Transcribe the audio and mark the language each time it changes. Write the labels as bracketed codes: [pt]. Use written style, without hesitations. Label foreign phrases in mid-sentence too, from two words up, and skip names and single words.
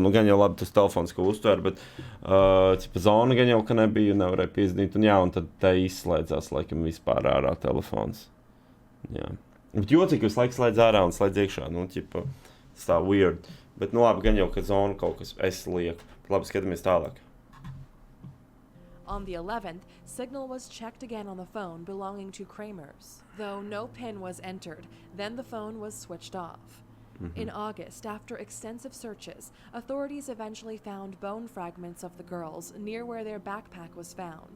[lv] Gan jau labi tas telefons, ko uztvēra, bet zona gan jau, ka nebija, nevarēja piezīmēt. Un tad te izslēdzās, laikam, vispār ārā telefons. Jā. Bet jocīgi, visu laiku slēdz ārā un slēdz iekšā. Tas tā weird. Bet, labi, gan jau, ka zona kaut kas es lieku. Labi, skatāmies tālāk. [en] On the 11th, signal was checked again on the phone belonging to Kramer's. Though no PIN was entered, then the phone was switched off. In August, after extensive searches, authorities eventually found bone fragments of the girls near where their backpack was found.